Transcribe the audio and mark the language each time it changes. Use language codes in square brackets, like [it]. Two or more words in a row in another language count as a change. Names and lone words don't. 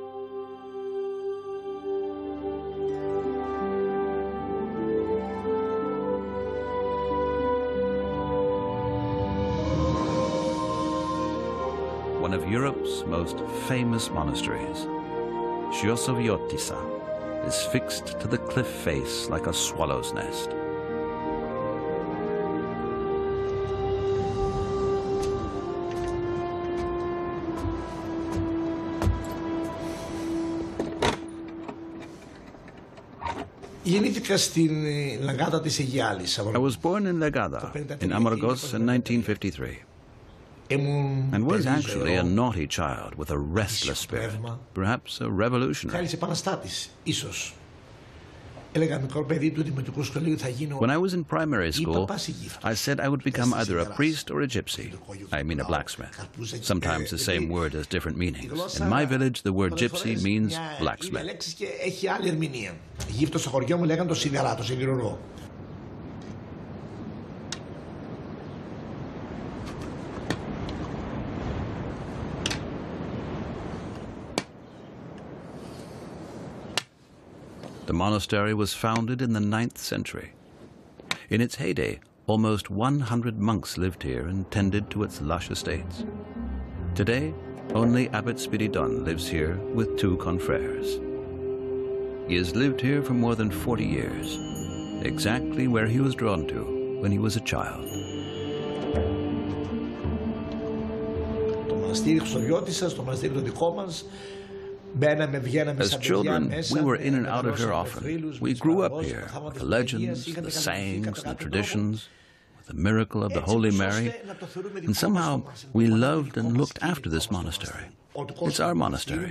[en] One of Europe's most famous monasteries, Cyclades, is fixed to the cliff face like a swallow's nest. [el] Γεννήθηκα στην Λαγάδα της Αιγιάλης. [en] I was born in Legada, in Amorgos in 1953. And was actually a naughty child with a restless spirit, perhaps a revolutionary. [el] Θέλησε επαναστάτης, ίσως. Έλεγα μικρό παιδί του δημοτικού σχολείου θα γίνω. [en] When I was in primary school, I said I would become either a priest or a gypsy. I mean a blacksmith. Sometimes the same word has different meanings. In my village, the word gypsy means blacksmith. [el] Και έχει άλλη ερμηνεία. Γύφτο στο χωριό μου λέγανε το σιδερά, το σιδηρουρό. [en] The monastery was founded in the 9th century. In its heyday, almost 100 monks lived here and tended to its lush estates. Today, only Abbot Spiridon lives here with 2 confreres. He has lived here for more than 40 years, exactly where he was drawn to when he was a child. [el] Το μοναστήρι Χρυσοβιώτισσας, το μοναστήρι το δικό μας. [en] As children, we were in and out of here often. We grew up here with the legends, the sayings, the traditions, with the miracle of the Holy Mary, and somehow we loved and looked after this monastery. It's our monastery.